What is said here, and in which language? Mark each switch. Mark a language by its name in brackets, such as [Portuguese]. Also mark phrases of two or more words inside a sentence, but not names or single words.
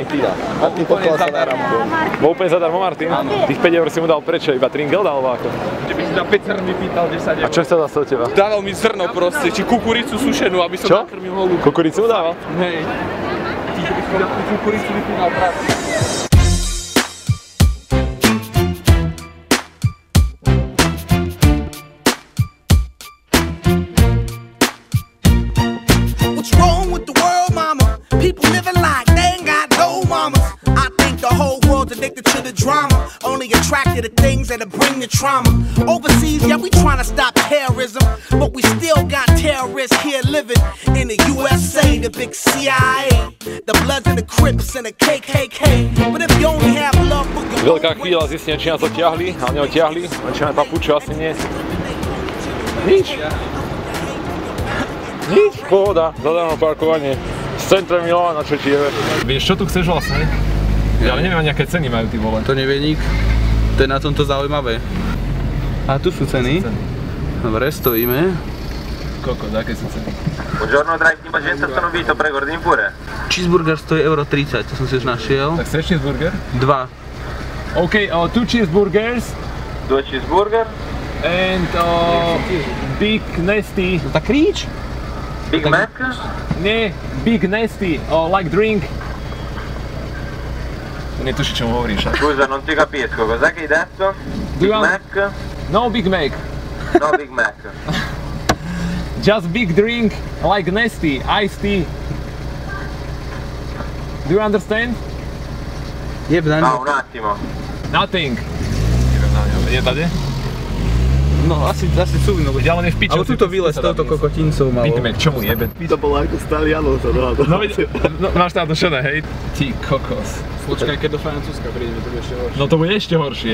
[Slovak] Martin poslal sa náramkom. Bol úplne zadarmo, Martin? Áno. Tých 5 € si mu dal prečo? Iba tringel dal alebo ako? Že by si za 5 zrn vypýtal 10 €. A čo chcel zase od teba? Dával mi zrno proste, či kukuricu sušenú, aby som nakrmil holú. Kukuricu mu dával? Hej. Ty by si na tú kukuricu vypínal práve. [English] What's wrong with the world, mama? People living like they ain't got no mamas. I think the whole world's addicted to the drama, only attracted to things that'll bring the trauma. Overseas, yeah, we trying to stop terrorism, but we still got terrorists here living in the USA, the big CIA, the Bloods and the Crips and the KKK. But if you only have love for your [Slovak] Veľká chvíľa zistenia, či nás otiahli, ale neotiahli. Len či máme papuču, asi nie. Nič. Nič, pohoda, zadarmo parkovanie. Z centra Milána, čo ti jebe. Vieš, čo tu chceš vlastne? Ja ale neviem, nejaké ceny majú, ty vole. To nevie nik. To je na tomto zaujímavé. A tu sú ceny. Dobre, stojíme. Koľko, aké sú ceny? [Italian] Buongiorno dragi pazienza, sono Vito, prego ordini pure. [Slovak] Cheeseburger stojí 1,30 €, to som si už našiel. Tak chceš cheeseburger? 2. [English] OK, 2 cheeseburgers. 2 cheeseburger. And big nasty. [Slovak] Tak kríč? [English] Big Mac? Nie, big nasty, like drink. [Slovak] Netuši, čo mu hovoríš. [Italian] Scusa, non ti capisco, cos'è che hai detto? [English] Big Mac? No Big Mac. No Big Mac. Just big drink, like nasty, iced tea. Do you understand? [Slovak] Jeb na [Italian] No, un attimo. [English] Nothing. [Slovak] Je tady? No, asi cúvino. Ďalej v piču. Ale tuto vylez s touto kokotincou malo. Big Mac, čo mu jebe? To bolo ako z Talianov sa dohadol. No, máš tam došené, hej? Ty kokos. Počkaj, keď do Francúzska prídeme, to bude ešte horšie. No to bude ešte horšie.